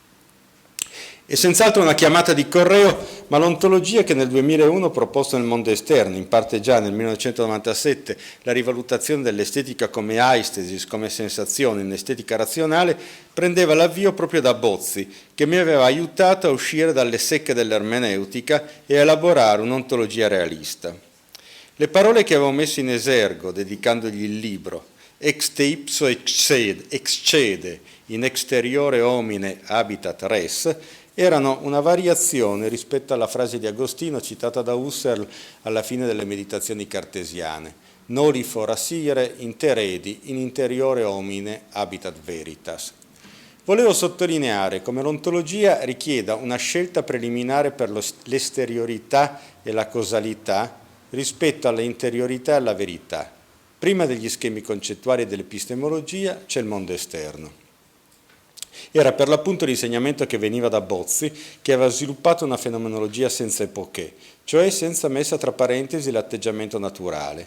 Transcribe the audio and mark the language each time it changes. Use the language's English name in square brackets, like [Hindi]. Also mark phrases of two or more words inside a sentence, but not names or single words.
[Italian] È senz'altro una chiamata di correo, ma l'ontologia che nel 2001 ho proposto nel mondo esterno, in parte già nel 1997, la rivalutazione dell'estetica come aistesis, come sensazione in estetica razionale, prendeva l'avvio proprio da Bozzi, che mi aveva aiutato a uscire dalle secche dell'ermeneutica e a elaborare un'ontologia realista. Le parole che avevo messo in esergo, dedicandogli il libro, [Latin] ex te ipso excede, in exteriore homine habitat res, [Italian] erano una variazione rispetto alla frase di Agostino citata da Searle alla fine delle meditazioni cartesiane, [Latin] noli forasire interedi in interiore homine habitat veritas. [Italian] Volevo sottolineare come l'ontologia richieda una scelta preliminare per l'esteriorità e la causalità rispetto all'interiorità e alla verità. Prima degli schemi concettuali e dell'epistemologia c'è il mondo esterno. Era per l'appunto l'insegnamento che veniva da Bozzi, che aveva sviluppato una fenomenologia senza epoché, cioè senza messa tra parentesi l'atteggiamento naturale.